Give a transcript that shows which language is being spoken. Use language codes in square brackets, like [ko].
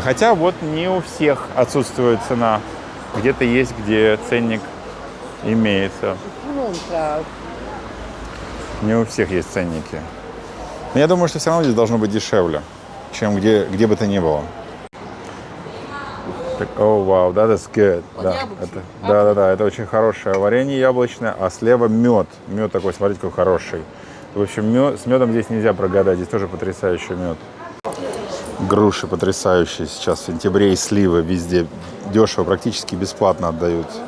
[ru] Хотя вот не у всех отсутствует цена. Где-то есть, где ценник имеется. Не у всех есть ценники. Но я думаю, что все равно здесь должно быть дешевле, чем где бы то ни было. [en] О, вау, that is good. [ru] Да, это очень хорошее варенье яблочное, а слева мед. Мед такой, смотрите, какой хороший. В общем, с медом здесь нельзя прогадать, здесь тоже потрясающий мед. Груши потрясающие сейчас в сентябре, и сливы везде дешево, практически бесплатно отдают.